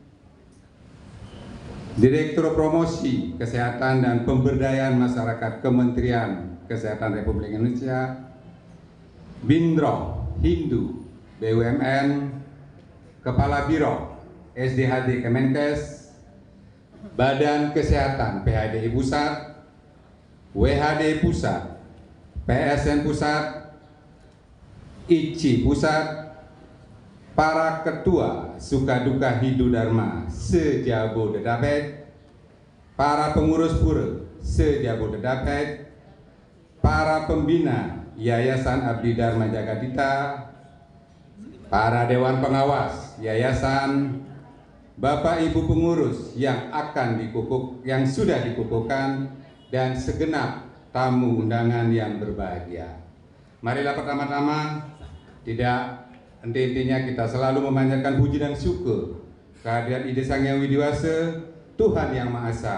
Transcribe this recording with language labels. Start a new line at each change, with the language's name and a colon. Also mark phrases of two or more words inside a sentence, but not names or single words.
Indonesian: Direktur Promosi Kesehatan dan Pemberdayaan Masyarakat Kementerian Kesehatan Republik Indonesia, Bindro Hindu BUMN, Kepala Biro SDHD Kemenkes, Badan Kesehatan PHDI Pusat, WHD Pusat, PSN Pusat, ICI Pusat, para ketua Sukaduka Hindu Dharma se-Jabodetabek, para pengurus pura se-Jabodetabek, para pembina Yayasan Abdi Dharma Jagadita, para dewan pengawas yayasan, Bapak Ibu pengurus yang sudah dikukuhkan, dan segenap tamu undangan yang berbahagia. Marilah pertama-tama tidak henti-hentinya kita selalu memanjatkan puji dan syukur kehadirat Ide Sang Hyang Widiwasa, Tuhan Yang Maha Esa.